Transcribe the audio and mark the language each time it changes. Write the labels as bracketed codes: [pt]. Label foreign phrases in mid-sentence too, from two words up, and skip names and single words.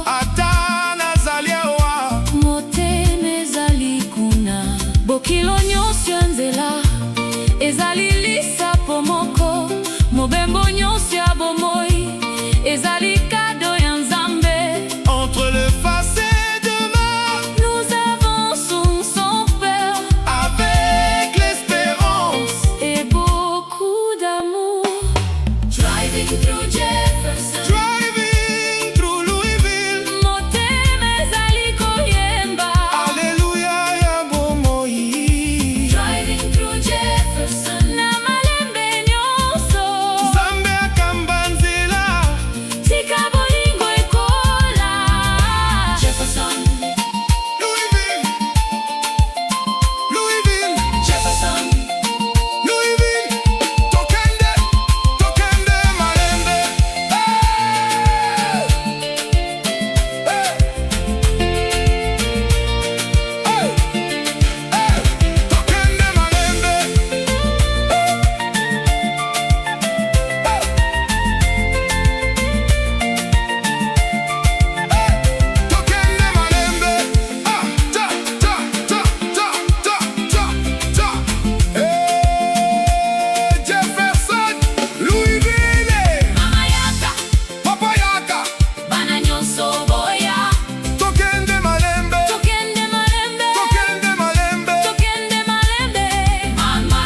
[ln] ata nazali awa. Motema ezali kuna, bokilo nyonso ya nzela ezali lisapo moko. Mobembo nyonso ya bomoi ezali kado ya Nzambe. [fr] Entre le passé et demain, Nous avançons sans peur avec l'espérance. et beaucoup d'amour. [en] Driving through Jefferson, Driving through Louisville, [ln] Motema ezali koyemba, Alléluia ya bomoi. [en] driving through Jefferson, [ln] na malembe nyonso. Nzambe akamba nzela. Tika bolingo ekola. Jefferson, Louisville, Louisville, Jefferson, Louisville, tokende, tokende malembe. Hey! Hey! Hey! Hey! Tokende malembe. Tokende malembe. Ah, ta ta ta ta ta ta ta. Jefferson, Louisville, Mama Yaka, Papa Yaka. bana nyonso boya. Tokende malembe. Tokende malembe, Tokende malembe. tokende malembe. Mama,